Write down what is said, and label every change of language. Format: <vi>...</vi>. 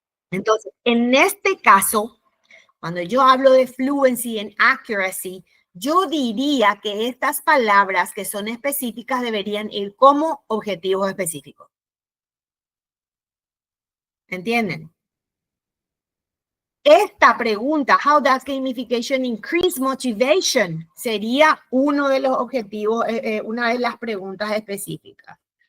<es>Entonces, en este caso, cuando yo hablo de fluency and accuracy, yo diría que estas palabras que son específicas deberían ir como objetivos específicos. ¿Entienden? Esta pregunta,</es> <en>how does gamification increase motivation?</en> <es>Sería uno de los objetivos, una de las preguntas específicas.</es>